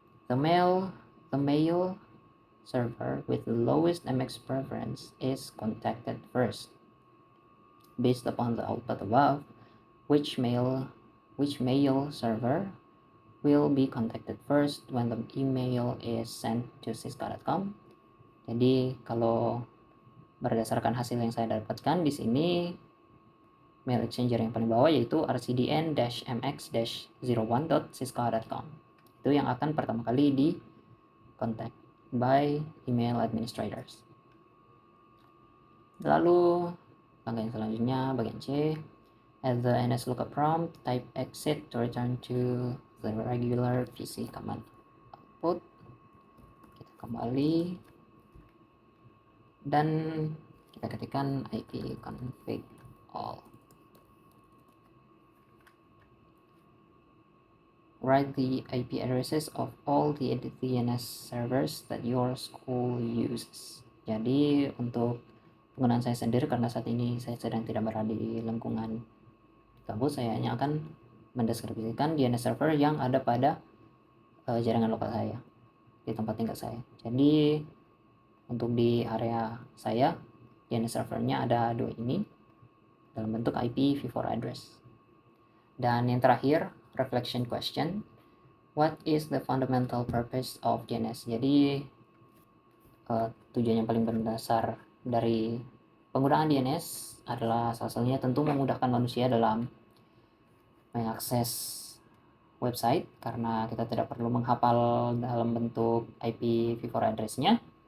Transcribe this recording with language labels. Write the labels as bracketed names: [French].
[English] The mail server with the lowest MX preference is contacted first. Based upon the output above, which mail server will be contacted first when the email is sent to cisco.com. [Indonesian] Jadi kalau berdasarkan hasil yang saya dapatkan di sini, mail exchanger yang paling bawah yaitu rcdn-mx-01.cisco.com. Itu yang akan pertama kali di contact [English] by email administrators. [Indonesian] Lalu langkah yang selanjutnya bagian C. [English] At the NSLookup prompt, type exit to return to the regular PC command output. [Indonesian] Kita kembali dan kita ketikkan ipconfig all. [English] Write the IP addresses of all the DNS servers that your school uses. [Indonesian] Jadi untuk penggunaan saya sendiri, karena saat ini saya sedang tidak berada di lingkungan kampus, saya hanya akan mendeskripsikan DNS server yang ada pada jaringan lokal saya, di tempat tinggal saya. Jadi untuk di area saya, DNS servernya ada 2 ini dalam bentuk IPv4 address. Dan yang terakhir, [English] reflection question. What is the fundamental purpose of DNS? [Indonesian] Jadi tujuan yang paling mendasar dari penggunaan DNS adalah salah satunya tentu memudahkan manusia dalam mengakses website, karena kita tidak perlu menghafal dalam bentuk IPv4 address-nya.